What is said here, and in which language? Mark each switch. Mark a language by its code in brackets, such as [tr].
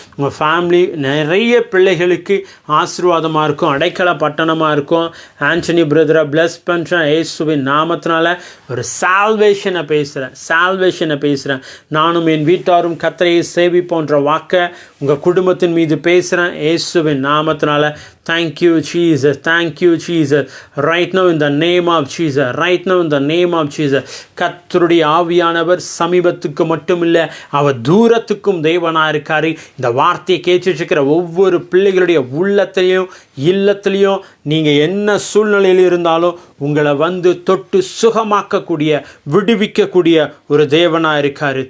[ta] உங்கள் ஃபேமிலி நிறைய பிள்ளைகளுக்கு ஆசீர்வாதமாக இருக்கும், அடைக்கல பட்டணமாக இருக்கும். ஆண்டனி பிரதரை ப்ளஸ் பண்ணுறேன் இயேசுவின் நாமத்தினால. ஒரு சால்வேஷனை பேசுகிறேன். நானும் என் வீட்டாரும் கர்த்தரை சேவிப்போன்ற வாக்கை உங்கள் குடும்பத்தின் மீது பேசுகிறேன் இயேசுவின் நாமத்தினால. [en] Thank you, Jesus. Thank you, Jesus. Right now in the name of Jesus. Right now in the name of Jesus. [ta] கர்த்தருடைய ஆவியானவர் சமீபத்துக்கு மட்டும் இல்லை, அவர் தூரத்துக்கும் தேவனாக இருக்காரு. இந்த வார்த்தையை கேட்டுட்டு இருக்கிற ஒவ்வொரு பிள்ளைகளுடைய உள்ளத்திலையும் இல்லத்திலையும் நீங்கள் என்ன சூழ்நிலையில் இருந்தாலும் உங்களை வந்து தொட்டு சுகமாக்கக்கூடிய, விடுவிக்கக்கூடிய ஒரு தேவனாக இருக்காரு.